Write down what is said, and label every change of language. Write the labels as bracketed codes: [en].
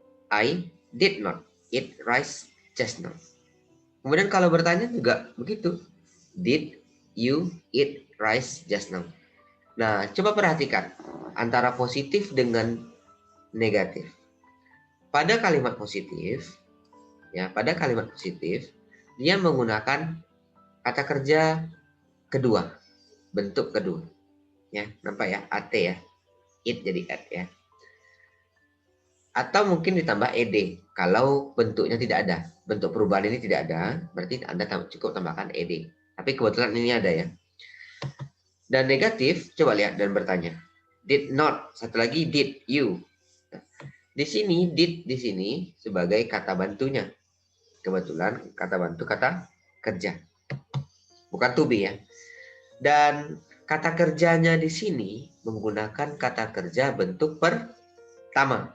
[en] I did not eat rice just now. [id] Kemudian kalau bertanya juga begitu. [en] Did you eat rice just now? [id] Nah, coba perhatikan antara positif dengan negatif. Pada kalimat positif, ya, pada kalimat positif, dia menggunakan kata kerja kedua, bentuk kedua. Ya, nampak ya, at ya. It jadi at ya. Atau mungkin ditambah ed. Kalau bentuknya tidak ada, bentuk perubahan ini tidak ada, berarti Anda cukup tambahkan ed. Tapi kebetulan ini ada ya. Dan negatif, coba lihat dan bertanya. Did not, satu lagi did you. Di sini did di sini sebagai kata bantunya. Kebetulan kata bantu kata kerja. Bukan to be ya. Dan kata kerjanya di sini menggunakan kata kerja bentuk pertama.